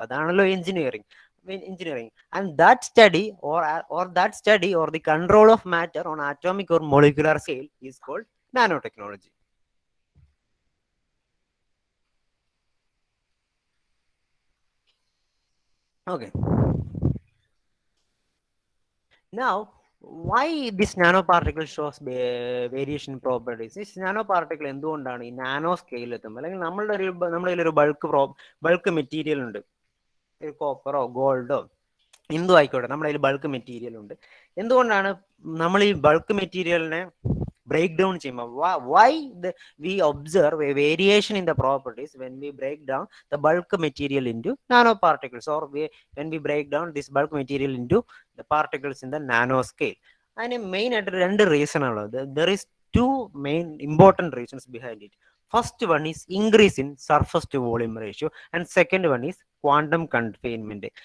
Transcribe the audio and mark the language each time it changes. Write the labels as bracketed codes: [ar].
[ml] അതാണല്ലോ engineering. [en] And that study or the control of matter on atomic or molecular scale is called nanotechnology. Okay, now why this nanoparticle shows variation properties? This nanoparticle [ml] എന്തുകൊണ്ടാണ് ഈ nano scale എത്തുമ്പോൾ, അല്ലെങ്കിൽ നമ്മളുടെ ഒരു bulk material ഉണ്ട്, കോപ്പറോ ഗോൾഡോ എന്തു ആയിക്കോട്ടെ, നമ്മുടെ കയ്യിൽ ബൾക്ക് മെറ്റീരിയൽ ഉണ്ട്. എന്തുകൊണ്ടാണ് നമ്മൾ ഈ ബൾക്ക് മെറ്റീരിയലിനെ ബ്രേക്ക് ഡൗൺ ചെയ്യുമ്പോൾ [en] why we observe a variation in the properties when we break down the bulk material into nanoparticles, or when we break down this bulk material into the particles in the nano scale? [ml] അതിന് main ആയിട്ട് രണ്ട് reason ആണുള്ളത്. [en] there is two main important reasons behind it. First one is increase in surface to volume ratio and second one is quantum confinement.